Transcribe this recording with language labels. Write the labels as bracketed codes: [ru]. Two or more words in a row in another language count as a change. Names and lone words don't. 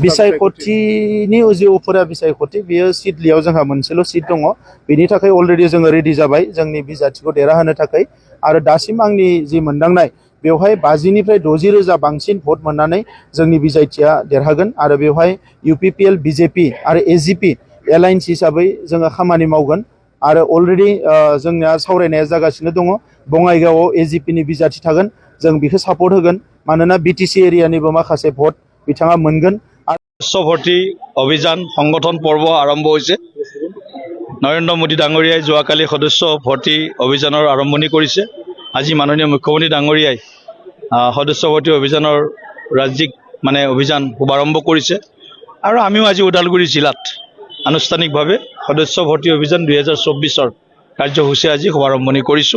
[brx] बिसायख'थिनि जि उफुरा बिसायख'थि बेयो सिडलियाव जोंहा मोनसेल' सिट दङ, बेनि थाखाय अलरेडि जोङो रेडि जाबाय जोंनि बिजाथिखौ देरहाहोनो थाखाय आरो दासिम आंनि जि मोनदांनाय बेवहाय 50निफ्राय 60,000 बांसिन भट मोननानै जोंनि बिजाथिया देरहागोन आरो बेवहाय UPPL BJP आरो AGP एलायन्स हिसाबै जोङो खामानि मावगोन आरो अलरेडि जोंनिया सावरायनाया जागासिनो दङ। बङाइगावआव AGPनि बिजाथि थागोन, जों बेखौ सापर्ट होगोन मानोना BTC एरियानिबो माखासे भट बिथाङा मोनगोन। [as] সদস্য ভৰ্তি অভিযান সংগঠন পৰ্ব আৰম্ভ হৈছে। নৰেন্দ্ৰ মোদী ডাঙৰীয়াই যোৱাকালি সদস্য ভৰ্তি অভিযানৰ আৰম্ভণি কৰিছে। আজি মাননীয় মুখ্যমন্ত্ৰী ডাঙৰীয়াই সদস্য ভৰ্তি অভিযানৰ ৰাজ্যিক অভিযান শুভাৰম্ভ কৰিছে আৰু আমিও আজি ওদালগুৰি জিলাত আনুষ্ঠানিকভাৱে সদস্য ভৰ্তি অভিযান 2024ৰ কাৰ্যসূচী আজি শুভাৰম্ভণি কৰিছোঁ।